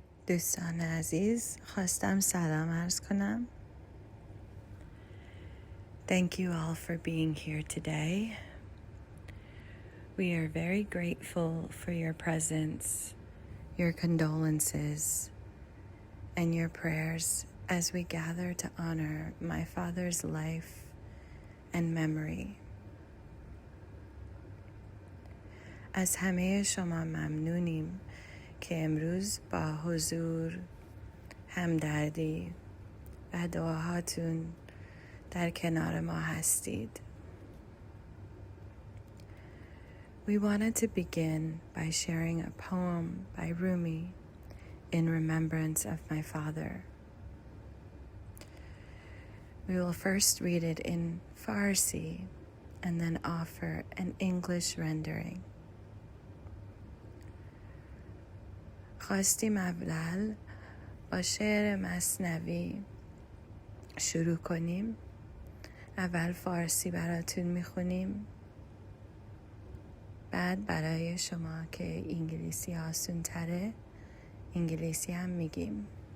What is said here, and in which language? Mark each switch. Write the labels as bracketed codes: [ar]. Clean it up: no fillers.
[fa] دوستان عزیز، خواستم سلام عرض کنم. [en] Thank you all for being here today. We are very grateful for your presence, your condolences, and your prayers as we gather to honor my father's life and memory. [fa] از همه شما ممنونیم که امروز با حضور، همدردی و دعاهاتون در کنار ما هستید. [en] We wanted to begin by sharing a poem by Rumi in remembrance of my father. We will first read it in Farsi and then offer an English rendering. [fa] خواستیم اول با شعر مثنوی شروع کنیم. اول فارسی براتون میخونیم، بعد برای شما که انگلیسی آسون تره انگلیسی هم میگیم.